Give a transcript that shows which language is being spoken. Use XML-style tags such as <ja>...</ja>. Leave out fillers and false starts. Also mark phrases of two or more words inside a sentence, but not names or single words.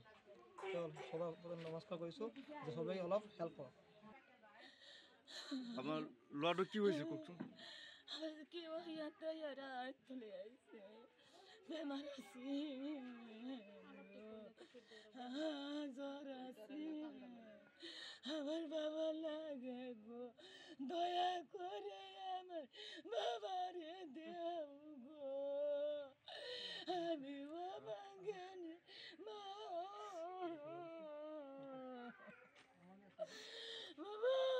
<as>চবেই নমস্কাৰ কৰিছোঁ যে চবেই অলপ হেল্প কৰক। আমাৰ ল'ৰাটো কি হৈছে কওকচোন? কি ইয়াতে চলে আহিছে, বেমাৰ আছে, জ্বৰ আছে,</as> <bn>আমার বাবা লাগে গো, দয়া করে আমার বাবারে দেও গো, আমি বাবা জ্ঞানী মা, বাবা</bn>